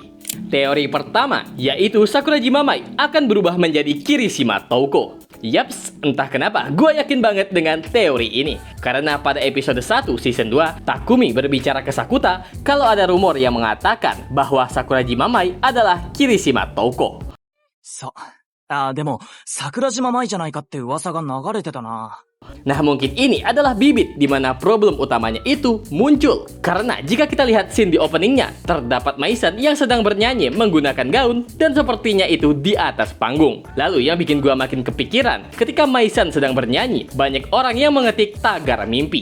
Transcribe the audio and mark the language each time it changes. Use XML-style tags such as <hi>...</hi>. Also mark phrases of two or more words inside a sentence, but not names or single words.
<id>Teori pertama, yaitu Sakuragi Mamai akan berubah menjadi Kirishima Touko. Yaps, entah kenapa gue yakin banget dengan teori ini. Karena pada episode 1 season 2, Takumi berbicara ke Sakuta kalau ada rumor yang mengatakan bahwa Sakuragi Mamai adalah Kirishima Touko.</id> <ja>でも、桜島舞じゃないかって噂が流れてたな。</ja> <id>Nah, mungkin ini adalah bibit di mana problem utamanya itu muncul. Karena jika kita lihat scene di openingnya, terdapat Mai-san yang sedang bernyanyi menggunakan gaun dan sepertinya itu di atas panggung. Lalu yang bikin gua makin kepikiran, ketika Mai-san sedang bernyanyi, banyak orang yang mengetik tagar mimpi.</id>